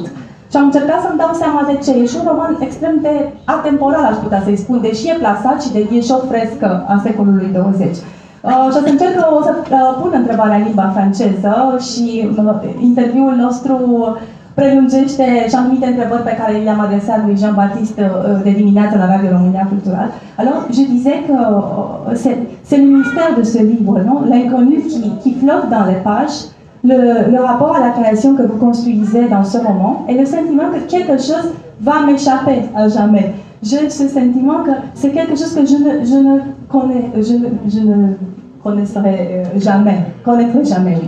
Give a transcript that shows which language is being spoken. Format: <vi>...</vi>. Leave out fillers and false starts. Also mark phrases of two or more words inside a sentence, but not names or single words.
<ro>Și am încercat să-mi dau seama de ce. E și un roman extrem de atemporal, aș putea să-i spun, deși e plasat și e și o frescă a secolului 20. Și o să încerc să pun întrebarea în limba franceză și interviul nostru prelungește și anumite întrebări pe care le-am adresat lui Jean-Baptiste de dimineață la Radio România Cultural.</ro> <fr>Alors, je disais que c'est le mystère de ce livre, non? L'inconnu qui flotte dans les pages, le rapport à la création que vous construisez dans ce roman et le sentiment que quelque chose va m'échapper à jamais. J'ai ce sentiment que c'est quelque chose que je ne connaîtrai jamais, oui.</fr>